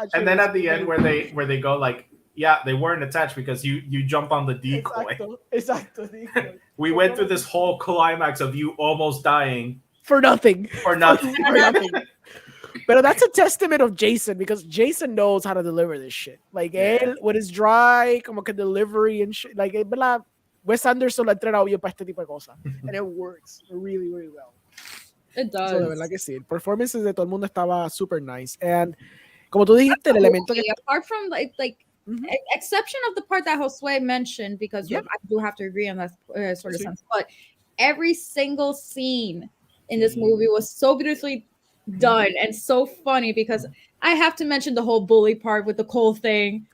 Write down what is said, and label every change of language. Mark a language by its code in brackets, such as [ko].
[en] And then at the end where they go like, yeah, they weren't attached because you jump on the decoy. [es] Exacto. [en] We went through this whole climax of you almost dying. For nothing. For nothing. But that's a testament of Jason, because Jason knows how to deliver this shit. Like, él, with his dry, [es] como que [en] delivery and shit. Like, [es] ¿verdad? Wes Anderson lo ha entrenado bien para este tipo de cosas. [en] And it works really, really well. It does. [es] So, de verdad que sí. El performances de todo el mundo estaba super nice. [en] And, [es] como tú dijiste, el elemento que... [en] Apart from, exception of the part that Josue mentioned, because I do have to agree on that sort of sense, but every single scene in this movie was so beautifully done and so funny, because I have to mention the whole bully part with the Cole thing.